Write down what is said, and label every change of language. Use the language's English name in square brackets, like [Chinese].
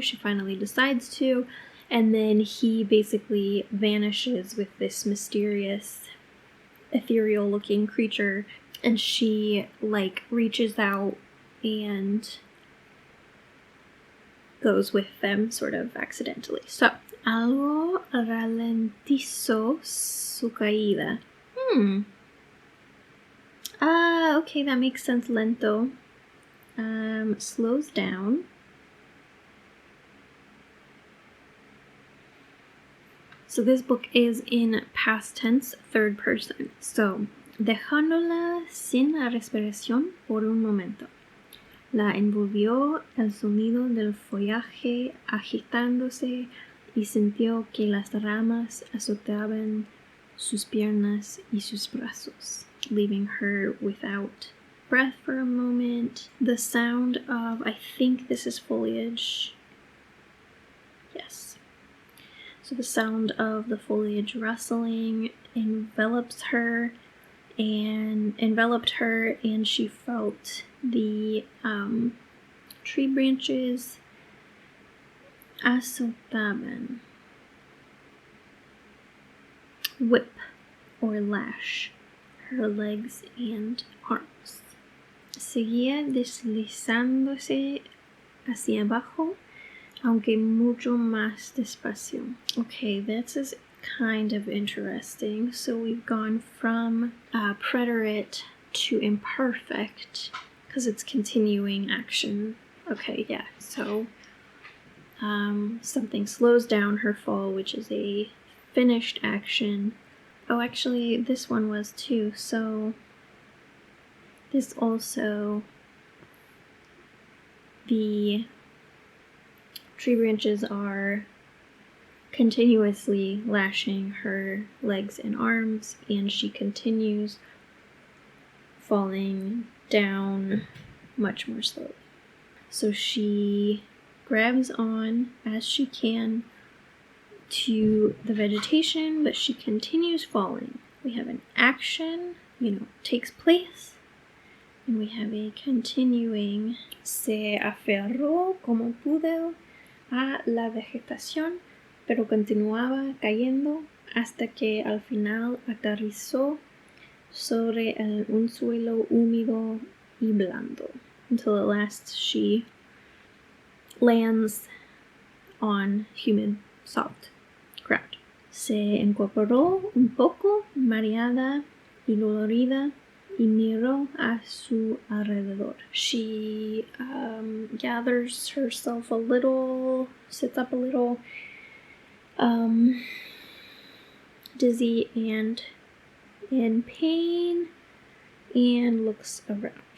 [English] She finally decides to, and then he basically vanishes with this mysterious, ethereal looking creature, and she reaches out and goes with them sort of accidentally. [Spanish] So, algo ralentizó su caída. [English] Okay, that makes sense. Lento. Slows down. So this book is in past tense, third person. [Spanish] So, dejándola sin la respiración por un momento. La envolvió el sonido del follaje agitándose y sintió que las ramas azotaban sus piernas y sus brazos, [English] leaving her without breath for a moment. The sound of, I think this is foliage. Yes. So the sound of the foliage rustling enveloped her, and she felt the tree branches azotaban, whip or lash her legs and arms. Seguía deslizándose hacia abajo, aunque mucho más despacio. Okay, this is kind of interesting. So we've gone from preterite to imperfect because it's continuing action. Okay, yeah, so something slows down her fall, which is a finished action. Oh, actually, this one was too, so this also, the tree branches are continuously lashing her legs and arms, and she continues falling down much more slowly. So she grabs on as she can to the vegetation, but she continues falling. We have an action, takes place, and we have a continuing. [Spanish] Se aferró como pudo a la vegetación, pero continuaba cayendo hasta que al final aterrizó sobre un suelo húmedo y blando. [English] Until at last she lands on humid, soft ground. [Spanish] Se incorporó un poco, mareada y dolorida, y miró a su alrededor. [English] She gathers herself a little, sits up a little, dizzy and in pain, and looked around.